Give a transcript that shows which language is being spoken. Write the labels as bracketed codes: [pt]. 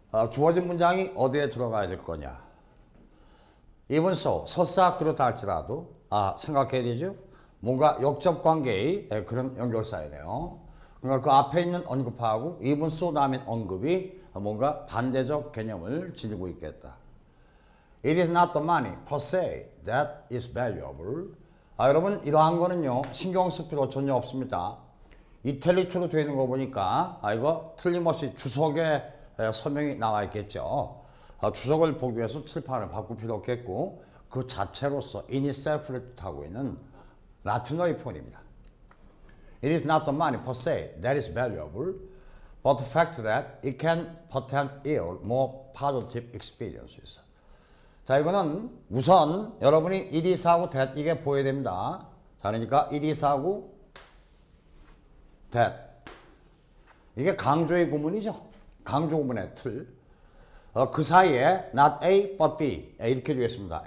[ko] 주어진 문장이 어디에 들어가야 될 거냐. [en] even so, [ko] 설사 그렇다 할지라도 생각해야 되죠. 뭔가 역접관계의 그런 연결사이네요. 그러니까 그 앞에 있는 언급하고 [en] even so [ko] 다음에 언급이 뭔가 반대적 개념을 지니고 있겠다. [en] It is not the money per se that is valuable. [ko] 여러분 이러한 거는요. 신경 쓸 필요 전혀 없습니다. 이탈리아로 되어 있는 거 보니까 이거 틀림없이 주석에 설명이 나와 있겠죠. 주석을 보기 위해서 칠판을 바꿀 필요 없겠고 그 자체로서 [en] in itself [ko] 를 뜻하고 있는 라틴어의 표현입니다. [en] It is not the money per se that is valuable, but the fact that it can portend ill, more positive experiences. [ko] 자, 이거는 우선 여러분이 it is하고 that 이게 보여야 됩니다. 자, 그러니까 it is하고 that 이게 강조의 구문이죠. 강조 구문의 틀. 그 사이에 [en] not A but B [ko] 이렇게 되겠습니다.